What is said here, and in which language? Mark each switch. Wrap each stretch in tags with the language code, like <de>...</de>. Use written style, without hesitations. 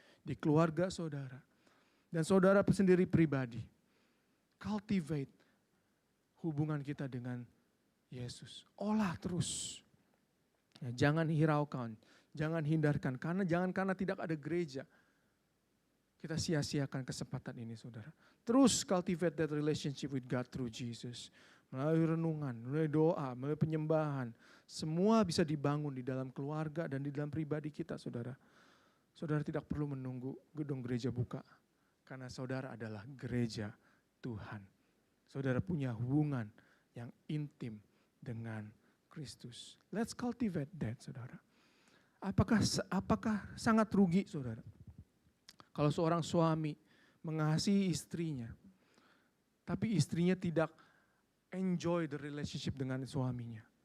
<id>Di keluarga saudara. Dan saudara sendiri pribadi. Cultivate hubungan kita dengan Yesus. Olah terus. Ya, jangan hiraukan, jangan hindarkan. Karena tidak ada gereja, kita sia-siakan kesempatan ini, saudara.</id> <en>Terus cultivate that relationship with God through Jesus.</en> <id>Melalui renungan, melalui doa, melalui penyembahan. Semua bisa dibangun di dalam keluarga dan di dalam pribadi kita, saudara. Saudara tidak perlu menunggu gedung gereja buka. Karena saudara adalah gereja Tuhan. Saudara punya hubungan yang intim dengan Kristus.</id> <en>Let's cultivate that, saudara.</en> <id>Apakah sangat rugi, saudara, kalau seorang suami mengasihi istrinya, tapi istrinya tidak</id> <en>enjoy the relationship</en> <id>dengan suaminya?</id>